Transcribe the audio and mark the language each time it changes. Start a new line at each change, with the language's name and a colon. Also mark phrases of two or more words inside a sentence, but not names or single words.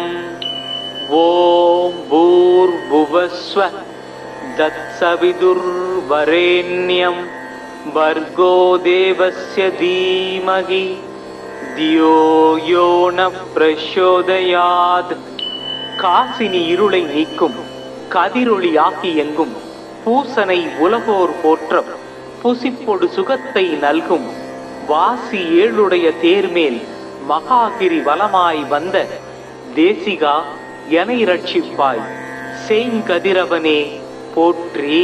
Sanskrit: ॐ भूर्भुवस्वः तत्सवितुर्वरेण्यं भर्गो देवस्य धीमहि धियो यो न प्रचोदयात्।
Tamil: காசினி இருளை நீக்கும் கதிரொளியாகி எங்கும் பூசனை உலகோர் போற்றம் புசிப்பொடு சுகத்தை நல்கும் வாசி ஏழுடைய தேர்மேல் மகாகிரி வலமாய் வந்த தேசிகா எனை ரட்சிப்பாய் செங்கதிரவனே போற்றி.